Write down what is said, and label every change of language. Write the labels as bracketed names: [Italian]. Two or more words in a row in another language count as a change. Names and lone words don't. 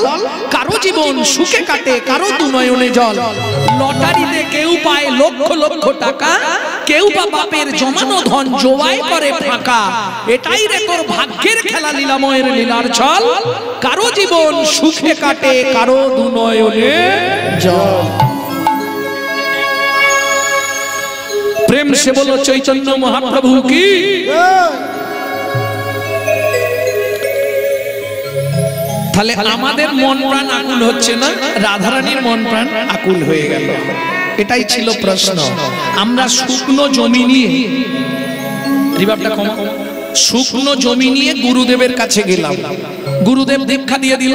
[Bangla] কারো জীবন সুখে কাটে কারো দুনয়নে জল, লটারিতে কেউ পায় লক্ষ লক্ষ টাকা, কেউ বা বাপের জমানো ধন জোয়াই করে ফাঁকা। এটাই রে তোর ভাগ্যের খেলা, লীলাময়ের লীলার ছল। কারো জীবন সুখে কাটে কারো দুনয়নে জল। [Hindi] प्रेम से बोलो चैतन्य महाप्रभु की। [Bangla] তাহলে আমাদের মন প্রাণ আকুল হচ্ছে না, রাধারানীর মন প্রাণ আকুল হয়ে গেল। এটাই ছিল প্রশ্ন। আমরা শুকনো জমি নিয়ে, রিভাবটা কম, শুকনো জমি নিয়ে গুরুদেবের কাছে গেলাম, গুরুদেব দীক্ষা দিয়ে দিল।